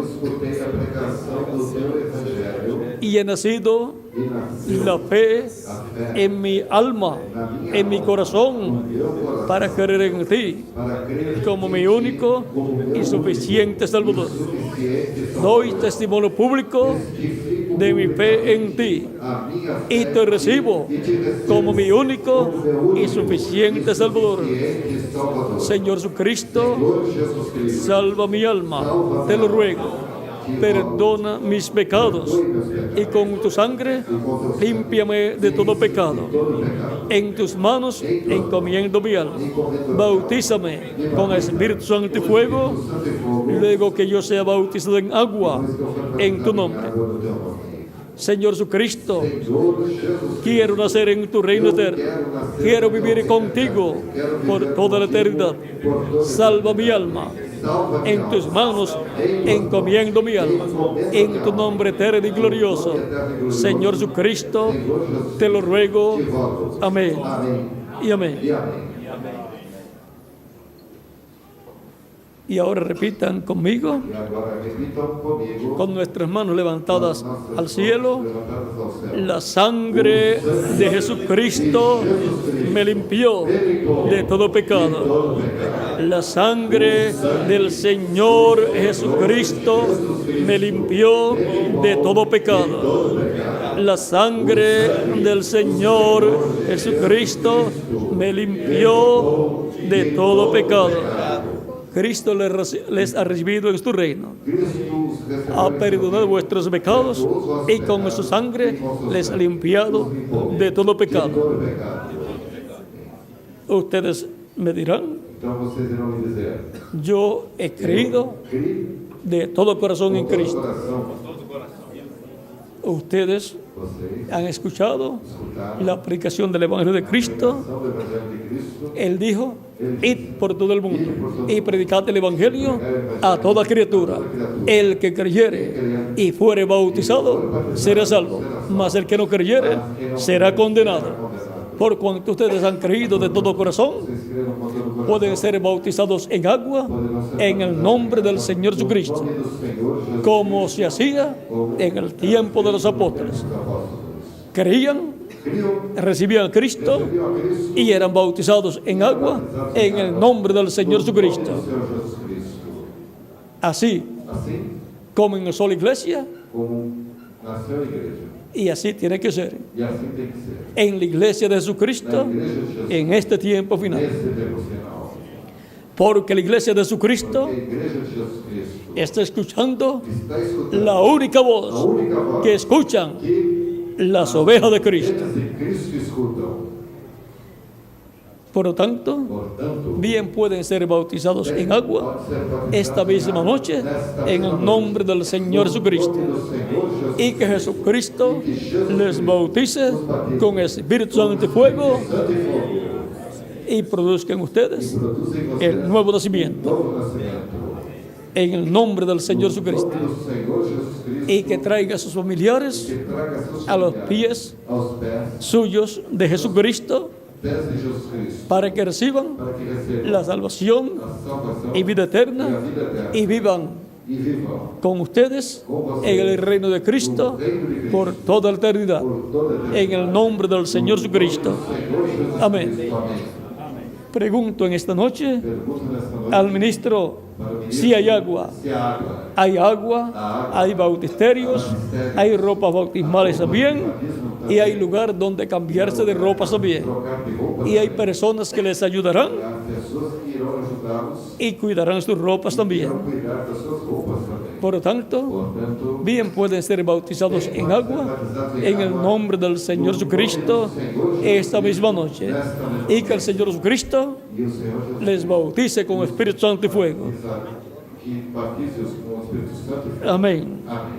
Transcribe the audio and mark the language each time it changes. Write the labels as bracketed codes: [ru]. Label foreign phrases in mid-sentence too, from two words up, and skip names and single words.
[pt] escutei a pregação do teu evangelho [es] y he nacido [pt] e nasceu [es] la fe [pt] a fé [es] en mi alma, en mi corazón, [pt] no meu coração [es] para creer en ti [pt] para crer [es] como mi único y suficiente Salvador. [pt] suficiente [es] Doy testimonio público de mi fe en ti [pt] a minha [es] y te recibo como mi único y suficiente Salvador. [pt] suficiente Salvador. [es] Señor Jesucristo, [pt] Senhor Jesus Cristo, [es] salva mi alma, te lo ruego. Perdona mis pecados y con tu sangre límpiame de todo pecado. [pt] todo pecado. [es] En tus manos encomiendo mi alma. Bautízame con Espíritu Santo y fuego, [pt] Santo e fogo, [es] luego que yo sea bautizado en agua, en tu nombre. [pt] água no teu nome. [es] Señor Jesucristo, [pt] Senhor Jesus, [es] quiero nacer en tu reino eterno. Quiero vivir contigo por toda la eternidad. Salva mi alma. [pt] salva minha [es] En tus manos encomiendo mi alma. En tu nombre eterno y glorioso. Señor Jesucristo, te lo ruego. Amén. [pt] Amém [es] Y amén. [pt] e amém. [es] Y ahora repitan conmigo, [pt] E agora repitam comigo, [es] con nuestras manos levantadas [pt] nossas [es] al cielo. [pt] mãos levantadas ao céu. [es] La sangre de Jesucristo me limpió de todo pecado. [pt] Todo pecado. [es] La sangre del Señor Jesucristo me limpió de todo pecado. La sangre del Señor Jesucristo me limpió de todo pecado. Cristo les ha recibido en su reino. [pt] Cristo os recebeu [es] Ha perdonado vuestros pecados y con su sangre les ha limpiado de todo pecado. [pt] todo pecado. [es] Ustedes me dirán, [pt] Então vocês irão me dizer, [es] yo he creído [pt] criei [es] de todo corazón en [pt] com todo o [es] Cristo. [pt] coração. [es] Ustedes [pt] Vocês [es] han escuchado [pt] escutaram [es] la predicación del Evangelio de [pt] a [es] Cristo. [pt] pregação do Evangelho de Cristo. [es] Él dijo, id por todo el mundo y predicad el Evangelio a toda criatura. El que creyere y fuere bautizado será salvo, mas el que no creyere será condenado. Por cuanto ustedes han creído de todo corazón, [pt] Vocês creram com todo o coração. [es] pueden ser bautizados en agua en el nombre del Señor Jesucristo, [pt] Em nome do Senhor Jesus [es] como se hacía en el tiempo de los apóstoles. [pt] os apóstolos. [es] Creían, [pt] Criam, [es] recibían a Cristo [pt] recebiam a Cristo [es] y eran bautizados en agua en el nombre del Señor Jesucristo. [pt] do Senhor Jesus Cristo. [es] Así [pt] Assim [es] como en una sola iglesia, [pt] como nasceu a igreja. [es] y así tiene que ser. [pt] E assim tem que ser. [es] En la iglesia de [pt] Na [es] Jesucristo, [pt] igreja de Jesus, [es] en este tiempo final. [pt] nesse tempo final. [es] Porque la iglesia de Jesucristo [pt] A igreja de Jesus Cristo [es] está escuchando [pt] está escutando [es] la única [pt] a [es] voz [pt] única voz [es] que escuchan [pt] que [es] las ovejas de Cristo. [pt] eles de Cristo escutam. [es] Por lo tanto, [pt] Portanto, [es] bien pueden ser bautizados en agua esta misma noche en el nombre del Señor Jesucristo. [pt] do Senhor Jesus [es] Y que Jesucristo les bautice con Espíritu Santo y fuego [pt] Santo e fogo [es] y produzcan ustedes [pt] produzem em vocês [es] el nuevo nacimiento [pt] novo nascimento. [es] en el nombre del Señor Jesucristo. [pt] Do Senhor Jesus Cristo, [es] Y que traiga a sus familiares [pt] que traga seus [es] a los [pt] familiares [es] pies [pt] aos pés [es] suyos de Jesucristo [pt] de Jesus Cristo, [es] para que reciban [pt] para que recebam [es] la salvación [pt] a salvação [es] y vida [pt] e a [es] eterna [pt] vida eterna [es] y vivan [pt] e vivam [es] con ustedes en el reino de Cristo por toda la eternidad. [pt] por toda a eternidade. [es] En el nombre del Señor Jesucristo. [pt] Senhor Jesus [es] Amén. [pt] Cristo. Amém. [es] Pregunto en esta noche [pt] Pergunto nesta noite [es] al ministro [pt] para o ministro [es] si hay agua. [pt] se há água, [es] Hay agua, hay bautisterios, hay ropas bautismales también y hay lugar donde cambiarse de ropas también. [pt] trocar de roupa, [es] Y hay personas que les ayudarán [pt] há pessoas que irão ajudar guardá-los [es] y cuidarán sus ropas [pt] e [es] también. [pt] irão cuidar das suas roupas também. [es] Por lo tanto, [pt] Portanto, [es] bien pueden ser bautizados en agua en el nombre del Señor Jesucristo esta misma noche. Y que el Señor Jesucristo [pt] e o Senhor Jesus [es] les bautice con Espíritu Santo y fuego. [pt] que batize-os com o Espírito Santo e fogo. [es] Amén. [pt] Amém.